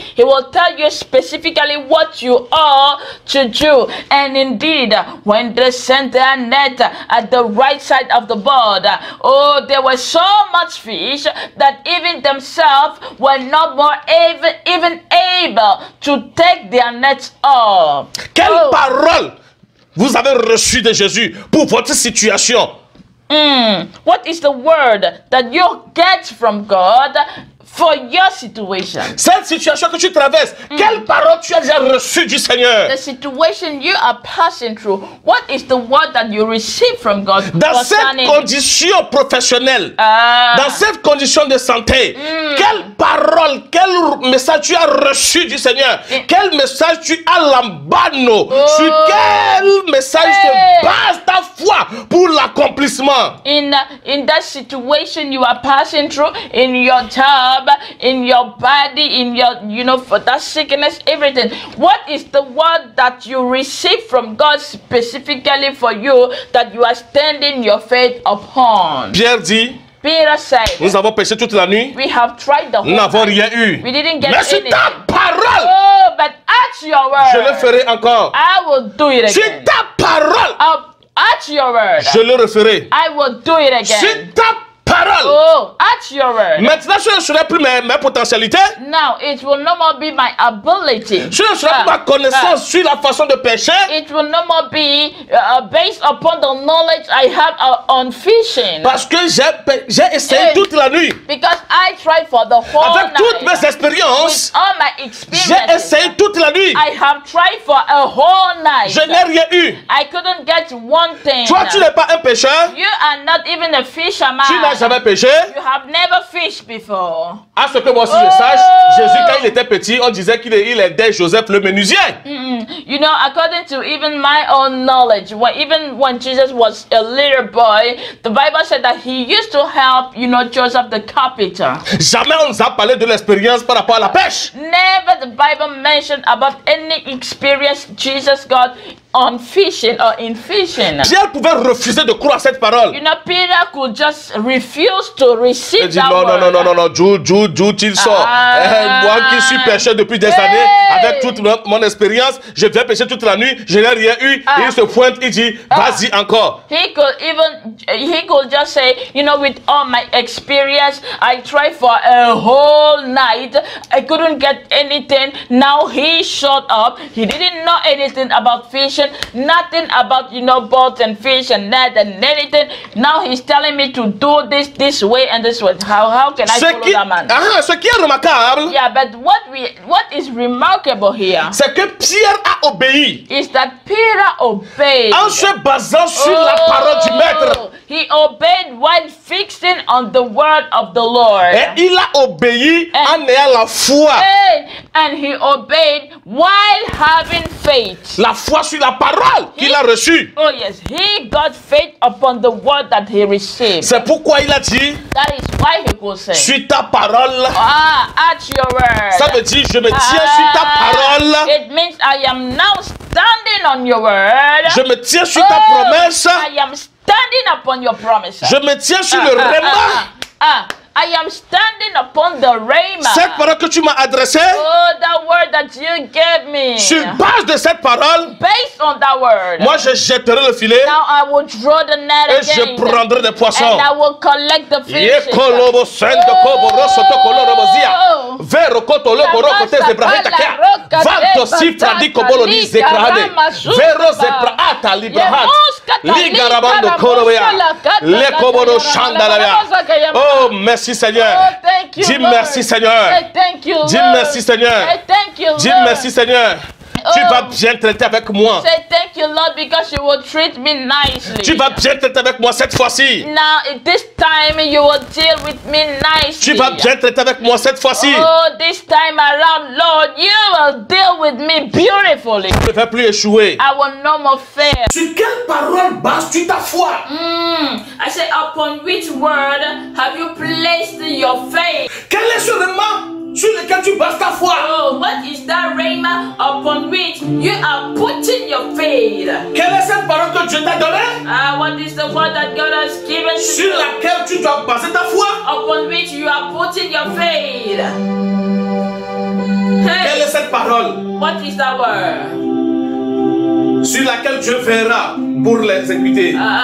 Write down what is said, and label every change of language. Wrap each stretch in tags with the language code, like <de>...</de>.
<en>He will tell you specifically what you are to do. And indeed, when they sent their net at the right side of the boat, oh, there was so much fish that even themselves were not more even able to take their nets off.</en> <fr>Quelle parole vous avez reçue de Jésus pour votre situation?</fr> <en>What is the word that you get from God for your situation?</en> <fr>Cette situation que tu traverses, quelle parole tu as déjà reçue du Seigneur?</fr> <en>The situation you are passing through, what is the word that you receive from God?</en> <fr>Dans cette condition professionnelle, dans cette condition de santé, quelle parole, quel message tu as reçu du Seigneur? Quel message tu as lambano? Sur quel message te base ta foi pour l'accomplissement?</fr> <en>In that situation you are passing through, in your job, in your body, in your, you know, for that sickness, everything. What is the word that you receive from God specifically for you that you are standing your faith upon?</en> <fr>Pierre dit,</fr> <en>Peter said,</en> <fr>nous avons péché toute la nuit.</fr> <en>we have tried the whole</en> <fr>Nous n'avons</fr> <en>night.</en> <fr>rien eu.</fr> <en>We didn't get</en> <fr>Mais sur</fr> <en>anything.</en> <fr>ta parole,</fr> <en>Oh, but at your word,</en> <fr>je le ferai encore.</fr> <en>I will do it</en> <fr>Sur</fr> <en>again.</en> <fr>ta parole,</fr> <en>At your word,</en> <fr>je le referai.</fr> <en>I will do it</en> <fr>Sur</fr> <en>again.</en> <fr>ta parole.</fr> <en>Oh, at your word.</en> <fr>Maintenant, je ne serai plus mes potentialités.</fr> <en>Now it will no more be my ability.</en> <fr>Je ne serai plus ma connaissance sur la façon de pécher.</fr> <en>It will no more be based upon the knowledge I have on fishing.</en> <fr>Parce que j'ai essayé toute la nuit.</fr> <en>Because I tried for the whole</en> <fr>Avec toutes</fr> <en>night.</en> <fr>mes expériences,</fr> <en>With all my</en> <fr>j'ai</fr> <en>experiences,</en> <fr>essayé toute la nuit.</fr> <en>I have tried for a whole night.</en> <fr>Je n'ai rien eu.</fr> <en>I couldn't get one thing.</en> <fr>Toi, tu n'es pas un pécheur.</fr> <en>You are not even a fisherman.</en> <fr>Tu n'as jamais péché.</fr> <en>You have never fished before.</en> <fr>À ce que moi aussi je sache, Jésus, quand il était petit, on disait qu'il aidait Joseph le menuisier.</fr> <en>You know, according to even my own knowledge, even when Jesus was a little boy, the Bible said that he used to help, you know, Joseph the carpenter.</en> <fr>Jamais on nous a parlé de l'expérience par rapport à la pêche.</fr> <en>Never the Bible mentioned about any experience Jesus got on fishing or in fishing.</en> <fr>Pierre pouvait refuser de croire cette parole.</fr> <en>You know, Peter could just refuse to receive</en> <fr>Il dit</fr> <en>that</en> <fr>non,</fr> <en>word.</en> <fr>non, D'où il sort. Moi qui suis pêcheur depuis des années, avec toute mon expérience, je viens pêcher toute la nuit, je n'ai rien eu. Il se pointe, il dit, vas-y encore.</fr> <en>He could just say, you know, with all my experience, I tried for a whole night. I couldn't get anything. Now he showed up. He didn't know anything about fishing, nothing about, you know, boats and fish and net and anything. Now he's telling me to do this way and this way. How can I follow that man?</en> <fr>Ce qui est remarquable,</fr> <en>Yeah, but what is remarkable here</en> <fr>c'est que Pierre a obéi</fr> <en>is that Peter obeyed.</en> <fr>en se basant sur la parole du maître.</fr> <en>He obeyed while fixing on the word of the Lord.</en> <fr>Et il a obéi en ayant la foi.</fr> <en>And he obeyed while having faith.</en> <fr>La foi sur la parole qu'il a reçue.</fr> <en>Oh yes, he got faith upon the word that he received.</en> <fr>C'est pourquoi il a dit,</fr> <en>That is why he could say,</en> <fr>sur ta parole.</fr> <en>at your word.</en> <fr>Ça veut dire, je me tiens sur ta parole.</fr> <en>It means I am now standing on your word.</en> <fr>Je me tiens sur ta promesse.</fr> <en>I am standing upon your promise.</en> <fr>Je me tiens sur le rhéma.</fr> <en>I am standing upon the rhema.</en> <fr>Cette parole que tu m'as adressée,</fr> <en>Oh, that word that you gave me.</en> <fr>sur base de cette parole,</fr> <en>Based on that word.</en> <fr>moi je jetterai le filet</fr> <en>Now I will draw the net</en> <fr>et je</fr> <en>again.</en> <fr>prendrai des poissons.</fr> <en>And I will collect the fishes. Yekolobo sendo koboro soto koloro bozia. Vero kotolo koro kotes de braheta kea. Vanto sifra di kobolo ni zekrahade. Vero zepra ata librahad. Liga rabando korobea. Le koboro shandalaya.</en> <fr>Oh, merci Seigneur.</fr> <en>Oh, thank you,</en> <fr>Dis</fr> <en>Lord.</en> <fr>merci Seigneur.</fr> <en>I thank you,</en> <fr>Dis</fr> <en>Lord.</en> <fr>merci Seigneur.</fr> <en>I thank you,</en> <fr>Dis</fr> <en>Lord.</en> <fr>merci Seigneur. Tu vas bien traiter avec moi.</fr> <en>Say thank you, Lord, because you will treat me nicely.</en> <fr>Tu vas bien traiter avec moi cette fois-ci.</fr> <en>Now, at this time, you will deal with me nicely.</en> <fr>Tu vas bien traiter avec moi cette fois-ci.</fr> <en>Oh, this time around, Lord, you will deal with me beautifully.</en> <fr>Je ne vais plus échouer.</fr> <en>I will no more fail.</en> <fr>Sur quelle parole bases-tu ta foi?</fr> <en>I say, upon which word have you placed your faith?</en> <fr>Quel est ce rhéma sur lequel tu bases ta foi?</fr> <en>Oh, what is that rhema upon which you are putting your faith?</en> <fr>Quelle est cette parole que Dieu t'a donnée</fr> <en>What is the word that God has given to</en> <fr>sur</fr> <en>you?</en> <fr>laquelle tu dois baser ta foi?</fr> <en>Upon which you are putting your faith.</en> <fr>Quelle</fr> <en>Hey,</en> <fr>est cette parole</fr> <en>what is that word?</en> <fr>sur laquelle Dieu verra pour l'exécuter?</fr>